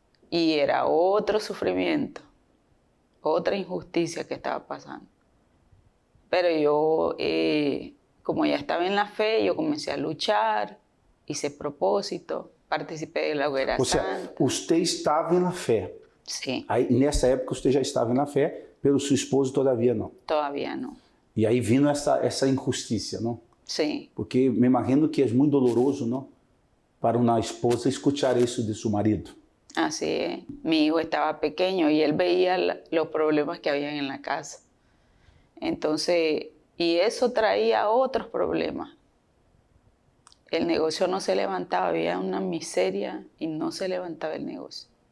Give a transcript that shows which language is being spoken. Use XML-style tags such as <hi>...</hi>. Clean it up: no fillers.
<es>Y era otro sufrimiento, otra injusticia que estaba pasando. Pero yo, como ya estaba en la fe, yo comencé a luchar, hice propósito.</es> <pt>Participei da Hogueira Santa. Você estava na fé. Sim. Aí, nessa época, você já estava na fé, pelo seu esposo todavia não. Todavia não. E aí vindo essa injustiça, não? Sim. Porque me imagino que é muito doloroso, não? Para uma esposa escuchar isso de seu marido.</pt> <es>Así es. Mi hijo estaba pequeño y él veía los problemas que había en la casa. Entonces, y eso traía otros problemas. El negocio no se levantaba, había una miseria y no se levantaba el negocio.</es>